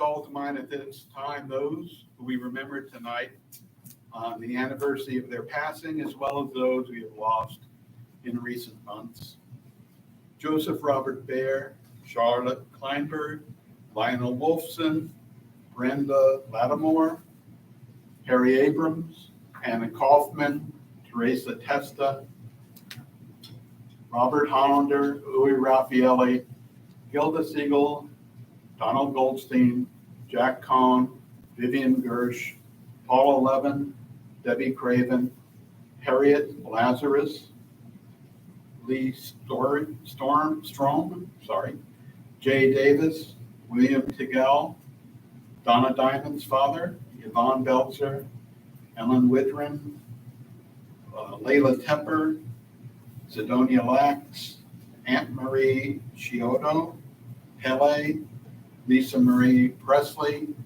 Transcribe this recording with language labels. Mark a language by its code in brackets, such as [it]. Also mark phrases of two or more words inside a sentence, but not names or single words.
[en] in mind at this time those who we remember tonight on the anniversary of their passing, as well as those we have lost in recent months. Joseph Robert Baer, Charlotte Kleinberg, Lionel Wolfson, Brenda Lattimore, Harry Abrams, Anna Kaufman, Teresa Testa, Robert Hollander, Louis Raffaelli, Gilda Siegel, Donald Goldstein, Jack Cohn, Vivian Gersh, Paula Levin, Debbie Craven, Harriet Lazarus, Lee Strom, Jay Davis, William Tigell, Donna Diamond's father, Yvonne Belzer, Ellen Widrin, Layla Tepper, Sidonia Lax, Aunt Marie Chiodo, Pele, Lisa Marie Presley.